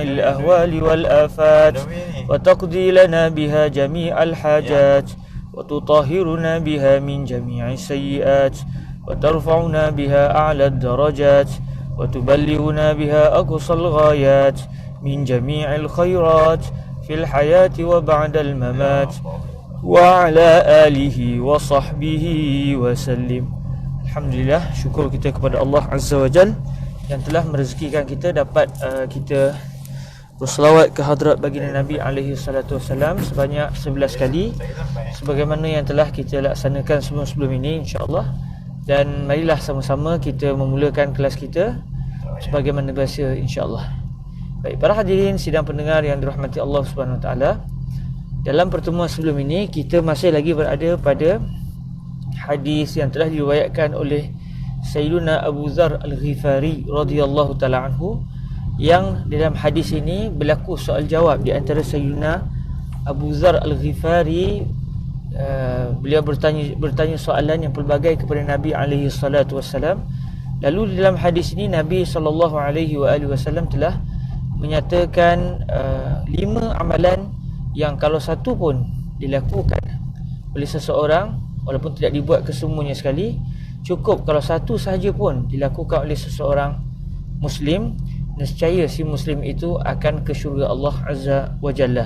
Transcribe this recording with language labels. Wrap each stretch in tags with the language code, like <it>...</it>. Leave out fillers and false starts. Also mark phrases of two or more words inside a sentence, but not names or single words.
<ar>الأهوال والآفات وتقضي لنا بها جميع الحاجات وتطهرنا بها من جميع السيئات وترفعنا بها أعلى الدرجات وتبلغنا بها أقصى الغايات من جميع الخيرات في الحياة وبعد الممات وعلى آله وصحبه وسلم.</ar> <ms>Alhamdulillah, syukur kita kepada Allah</ms> <ar>عز وجل</ar> <ms>yang telah merezekikan kita dapat kita berselawat ke hadrat baginda Nabi</ms> <ar>عليه الصلاة والسلام</ar> <ms>sebanyak 11 kali sebagaimana yang telah kita laksanakan sebelum-sebelum ini</ms> <ar>إن شاء الله.</ar> <ms>Dan marilah sama-sama kita memulakan kelas kita sebagaimana biasa</ms> <ar>إن شاء الله.</ar> <ms>Baik, para hadirin sidang pendengar yang dirahmati Allah</ms> <ar>سبحانه وتعالى.</ar> <ms>Dalam pertemuan sebelum ini kita masih lagi berada pada hadis yang telah diriwayatkan oleh Sayyiduna Abu Dzar Al-Ghifari</ms> <ar>رضي الله تعالى عنه,</ar> <ms>yang dalam hadis ini berlaku soal jawab di antara Sayyiduna Abu Dzar Al-Ghifari. Beliau bertanya soalan yang pelbagai kepada Nabi</ms> <ar>عليه الصلاة والسلام.</ar> <ms>Lalu dalam hadis ini Nabi</ms> <ar>صلى الله عليه وسلم</ar> <ms>telah menyatakan 5 amalan yang kalau satu pun dilakukan oleh seseorang, walaupun tidak dibuat kesemuanya sekali, cukup kalau satu sahaja pun dilakukan oleh seseorang Muslim, nescaya si Muslim itu akan ke syurga Allah</ms> <ar>عز وجل.</ar>